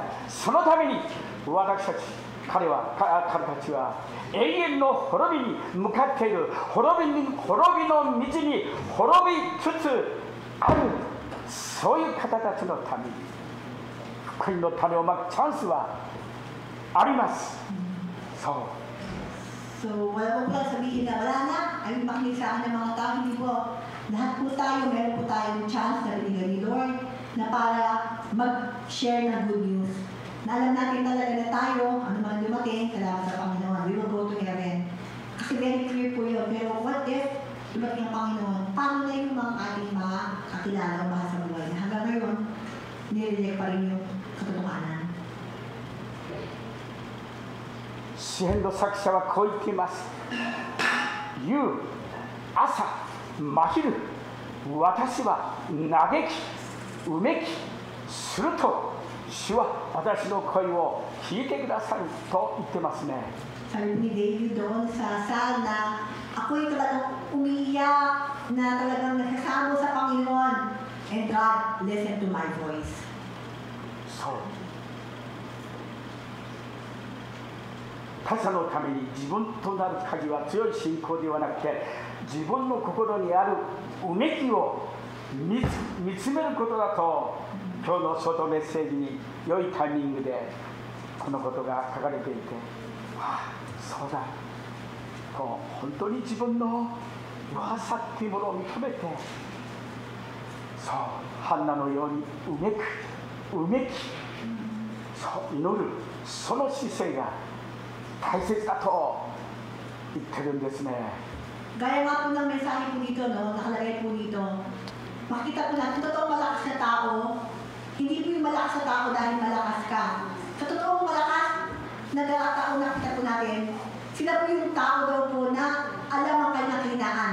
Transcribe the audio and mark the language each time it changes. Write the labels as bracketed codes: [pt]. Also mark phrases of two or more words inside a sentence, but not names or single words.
[ja] そのために私たち、彼たちは永遠の滅びに向かっている。滅びの道に滅びつつある、そういう方たちのために福音の種をまくチャンスはあります。そう。 [tl] So, wala po lang sabihin na wala na, ay makinig sa akin ng mga tao, hindi po. Lahat po tayo, meron po tayong chance na binigay ni Lord na para mag-share ng [en] good news. [tl] Na alam natin talaga na tayo, ano man dumating, salamat sa Panginoon, [en] we will go to heaven. [tl] Kasi very clear po yun. Pero [en] what if [tl] dumating ang Panginoon, paano na yung mga ating mga kakilala o mahal sa buhay na hanggang ngayon, nililek pa rin yung katotohanan. [ja] 詩篇の作者はこう言っています。夕、朝、真昼、私は嘆き、うめきすると、主は私の声を聞いてくださると言ってますね。 [tl] Sabi ni David doon sa Psalm na ako'y talagang umiiyak na talagang nagsasamo sa Panginoon, [en] and God listened to my voice. [ja] そう。他者のために自分となる鍵は強い信仰ではなくて、自分の心にあるうめきを見つめることだと、今日のショートメッセージに良いタイミングでこのことが書かれていて、ああそうだと、本当に自分の弱さっていうものを認めて、そうハンナのようにうめき、そう祈る、その姿勢が大切だと言ってるんですね。 [tl] Gaya nga po ng mensahe po dito, no, nakalagay po dito, makita po natin, totoong malakas na tao, hindi po yung malakas na tao dahil malakas ka. Sa totoong malakas, nagkakataon nakita po natin, sila po yung tao daw po na alam ang kanyang kahinaan.